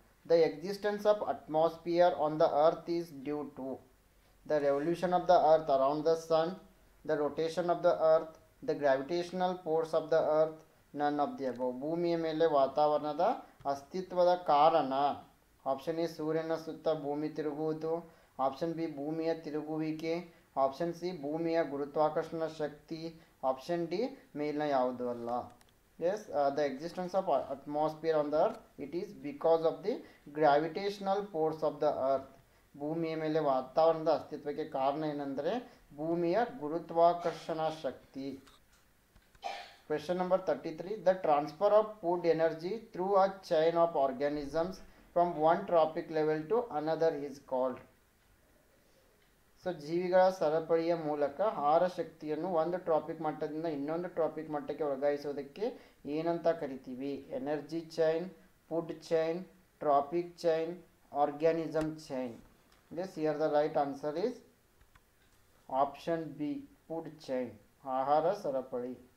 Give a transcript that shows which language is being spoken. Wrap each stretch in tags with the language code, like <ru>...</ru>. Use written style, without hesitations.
<en>The existence of atmosphere on the earth is due to the revolution of the earth around the sun, the rotation of the earth, the gravitational force of the earth, none of the above.</en> <kn>ಭೂಮಿಯ ಮೇಲೆ ವಾತಾವರಣದ ಅಸ್ತಿತ್ವದ ಕಾರಣ. Option A ಸೂರ್ಯನ ಸುತ್ತ ಭೂಮಿ ತಿರುಗುವುದು. Option B ಭೂಮಿಯ ತಿರುಗುವಿಕೆ. ಆಪ್ಷನ್ ಸಿ ಭೂಮಿಯ ಗುರುತ್ವಾಕರ್ಷಣ ಶಕ್ತಿ. ಆಪ್ಷನ್ ಡಿ ಮೇಲಿನ ಯಾವುದೂ ಅಲ್ಲ.</kn> <en>Yes, the existence of atmosphere on the earth, it is because of the gravitational force of the earth.</en> <kn>ಭೂಮಿಯ ಮೇಲೆ ವಾತಾವರಣದ ಅಸ್ತಿತ್ವಕ್ಕೆ ಕಾರಣ ಏನೆಂದರೆ ಭೂಮಿಯ ಗುರುತ್ವಾಕರ್ಷಣ ಶಕ್ತಿ.</kn> <en>Question number 33. The transfer of food energy through a chain of organisms from one trophic level to another is called.</en> <kn>So ಜೀವಿಗಳ ಸರಪಳಿಯ ಮೂಲಕ ಆಹಾರ ಶಕ್ತಿಯನ್ನು ಒಂದು ಟ್ರಾಪಿಕ್ ಮಟ್ಟದಿಂದ ಇನ್ನೊಂದು ಟ್ರಾಪಿಕ್ ಮಟ್ಟಕ್ಕೆ ವರ್ಗಾಯಿಸೋದಕ್ಕೆ ಏನಂತ ಕರಿತೀವಿ?</kn> <en>Energy chain, food chain, trophic chain, organism chain. This here the right answer is option B food chain, ಆಹಾರ ಸರಪಳಿ.</en>